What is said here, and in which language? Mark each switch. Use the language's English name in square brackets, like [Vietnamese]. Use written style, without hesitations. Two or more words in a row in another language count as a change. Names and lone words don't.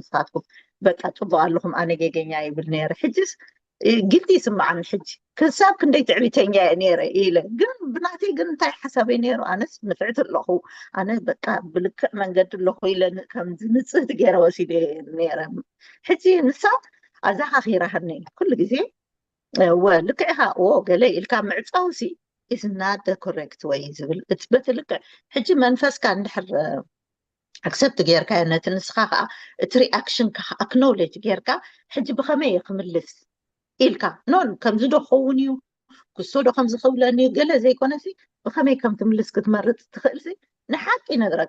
[Tigrinya] ንስኻትኩም በቃ ፅቡቅ ኣለኹም ኣነ ጌገኛ ይብል ነይረ ሕጅስ ግልቲ ይስማዓኒ ሕጂ ክሳብ ክንደይ ትዕቢተኛ እየ ነይረ ኢለ ግን ብናተይ ግን እንታይ ሓሳበይ ነይሩ ኣነስ ንፍዕቲ ኣለኹ ኣነ በቃ ብልክዕ መንገዲ ኣለኹ ኢለ ከምዚ ንፅህቲ ገይረ ወሲደ ነይረ ሕጂ ንሳ ኣዘኻኺራህኒ ኩሉ ግዜ ልክዕ ኢኻ ገለ ኢልካ ምዕፃውሲ [English] is not the correct way [Tigrinya] ዝብል እቲ በቲ ልክዕ ሕጂ መንፈስካ እንድሕር accept ጌርካ ነቲ ንስኻ ከዓ እቲ ሪኣክሽንካ ኣክኖሌጅ ጌርካ ሕጂ ብኸመይ ክምልስ ኢልካ ኖን ከምዚ ዶ ክኸውን እዩ ክሶ ዶ ከምዚ ክብለኒ ገለ ዘይኮነሲ ብኸመይ ከም ትምልስ ክትመርፅ ትኽእል ሲ ንሓቂ ነግረካ